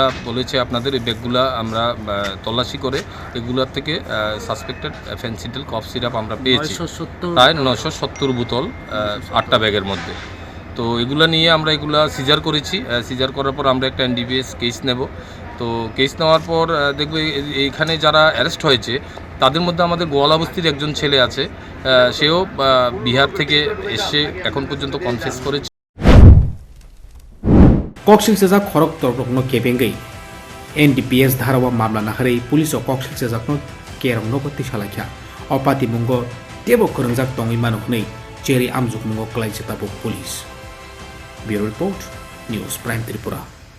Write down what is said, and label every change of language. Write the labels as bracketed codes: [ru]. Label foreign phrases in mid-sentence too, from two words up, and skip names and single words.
[bn] বলেছে আপনাদের এই ব্যাগগুলা আমরা তল্লাশি করে এগুলোর থেকে সাসপেক্টেড ফেন্সিডেল কফ সিরাপ আমরা পেয়েছি প্রায় 970 বোতল 8টা ব্যাগের মধ্যে তো এগুলা নিয়ে আমরা এগুলা সিজার করেছি সিজার করার পর আমরা একটা এনডিপিএস কেস নেব তো কেস নেওয়ার পর দেখবে এইখানে যারা অ্যারেস্ট হয়েছে তাদের মধ্যে আমাদের গোয়ালাবস্তির একজন ছেলে আছে সেও বিহার থেকে এসে এখন পর্যন্ত কনফেস করেছে [trp] কক্সিল সেজা খরকদক no kebengai NDPS dharawa mamla nahari police o koksil seja no kerong no goti salakya opati mungo tebo korongjak tongui manuk nei cheri amjuk mungo klai cheta police Bureau Report News Prime Tripura